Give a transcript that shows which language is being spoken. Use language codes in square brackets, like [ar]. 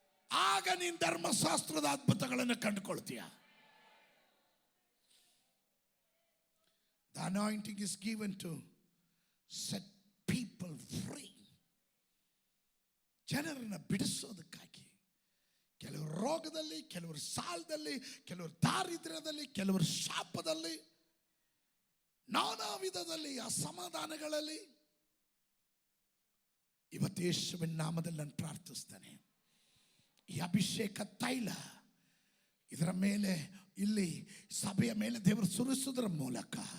[kn] ಆಗ ನೀನು ಧರ್ಮಶಾಸ್ತ್ರದ ಅದ್ಭುತಗಳನ್ನು ಕಂಡುಕೊಳ್ತೀಯ. [en] The anointing is given to set people free. [kn] ಜನರನ್ನು ಬಿಡಿಸೋದಕ್ಕಾಗಿ. ಕೆಲವರು ರೋಗದಲ್ಲಿ, ಕೆಲವರು ಸಾಲದಲ್ಲಿ, ಕೆಲವರು ದಾರಿದ್ರ್ಯದಲ್ಲಿ, ಕೆಲವರು ಶಾಪದಲ್ಲಿ, ನಾನಾ ವಿಧದಲ್ಲಿ ಅಸಮಾಧಾನಗಳಲ್ಲಿ. ಇವತ್ತು ಯೇಸುವಿನ ನಾಮದಲ್ಲಿ ನಾನು ಪ್ರಾರ್ಥಿಸ್ತೇನೆ, ಈ ಅಭಿಷೇಕ ತೈಲ ಇದರ ಮೇಲೆ, ಇಲ್ಲಿ ಸಭೆಯ ಮೇಲೆ ದೇವರು ಸುರಿಸೋದ್ರ ಮೂಲಕ,